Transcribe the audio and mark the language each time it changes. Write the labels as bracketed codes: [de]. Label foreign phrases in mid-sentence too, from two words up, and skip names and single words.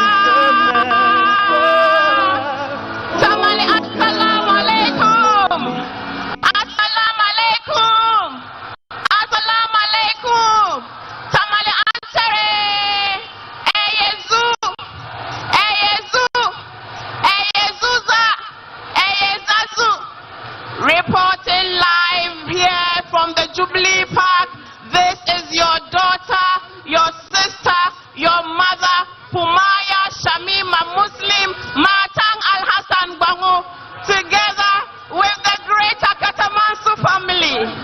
[ar] Tamale, السلام عليكم. السلام عليكم. السلام عليكم. [dag] Tamale ansere. Eyezu. Eyezu. Eyezuza. Eyezazu. [en] Reporting live here from the Jubilee Park. This is your daughter, your sister, your mother, Pumaya Shamima Muslim Matang Al Hassan Bangu, together with the greater Katamansu family.